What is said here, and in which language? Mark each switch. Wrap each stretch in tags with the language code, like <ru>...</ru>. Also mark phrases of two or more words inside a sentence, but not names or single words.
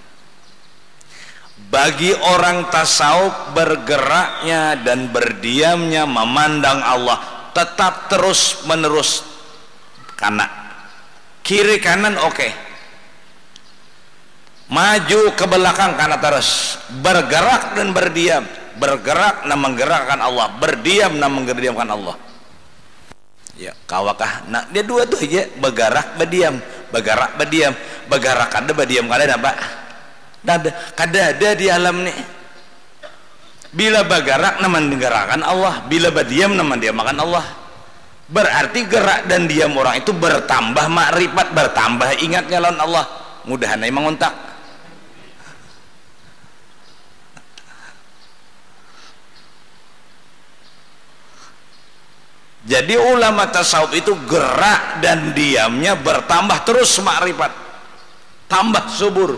<id>Bagi orang tasawuf, bergeraknya dan berdiamnya memandang Allah tetap terus menerus, karena kiri kanan oke. Maju ke belakang karena terus bergerak dan berdiam. Bergerak dan menggerakkan Allah, berdiam dan menggerdiamkan Allah. Ya,</id> <bjn>kawakah nah dia dua tuh aja, bergerak berdiam, bergerak berdiam, bergerak kada berdiam kada apa? Kada ada di alam nih.</bjn> <id>Bila bergerak nama menggerakkan Allah, bila berdiam nama diamakan Allah. Berarti gerak dan diam orang itu bertambah makrifat, bertambah ingatnya lawan Allah.</id> <bjn>Mudahan emang untak.</bjn> <id>Jadi ulama tasawuf itu gerak dan diamnya bertambah terus makrifat, tambah subur.</id>